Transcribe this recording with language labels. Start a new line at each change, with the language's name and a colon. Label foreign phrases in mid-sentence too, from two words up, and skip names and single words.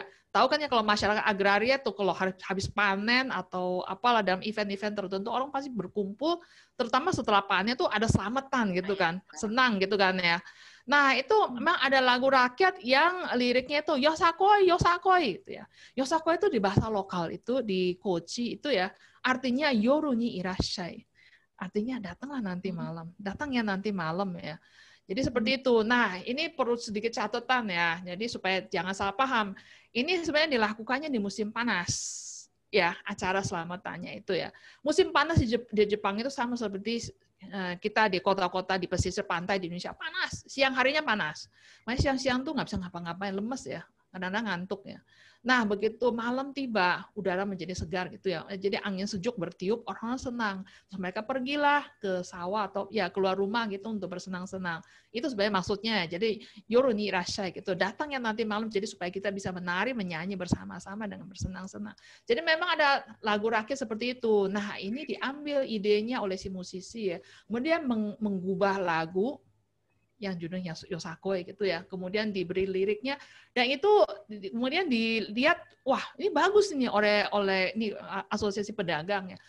Indonesian: Tahu kan ya kalau masyarakat agraria tuh kalau habis panen atau apalah dalam event-event tertentu orang pasti berkumpul, terutama setelah panen tuh ada selamatan gitu kan, senang gitu kan ya. Nah, itu memang ada lagu rakyat yang liriknya itu Yosakoi, Yosakoi gitu ya. Yosakoi itu di bahasa lokal itu di Kochi itu ya, artinya
Japanese: 夜にいらっしゃい.
Indonesian: Artinya datanglah nanti malam. Datangnya nanti malam ya. Jadi seperti itu. Nah, ini perlu sedikit catatan ya. Jadi supaya jangan salah paham. Ini sebenarnya dilakukannya di musim panas. Ya, acara selamatannya itu ya. Musim panas di Jepang itu sama seperti kita di kota-kota di pesisir pantai di Indonesia. Panas. Siang harinya panas. Makanya siang-siang tuh nggak bisa ngapa-ngapain, lemes ya. Kadang-kadang ngantuk ya. Nah, begitu malam tiba, udara menjadi segar gitu ya. Jadi angin sejuk bertiup, orang senang. Terus mereka pergilah ke sawah atau ya keluar rumah gitu untuk bersenang-senang. Itu sebenarnya maksudnya. Jadi
Japanese: 夜にいらっしゃい
Indonesian: gitu. Datang yang nanti malam jadi supaya kita bisa menari, menyanyi bersama-sama dengan bersenang-senang. Jadi memang ada lagu rakyat seperti itu. Nah, ini diambil idenya oleh si musisi ya. Kemudian mengubah lagu yang judulnya Yosakoi gitu ya. Kemudian diberi liriknya dan itu kemudian dilihat wah, ini bagus ini oleh ini asosiasi pedagang ya.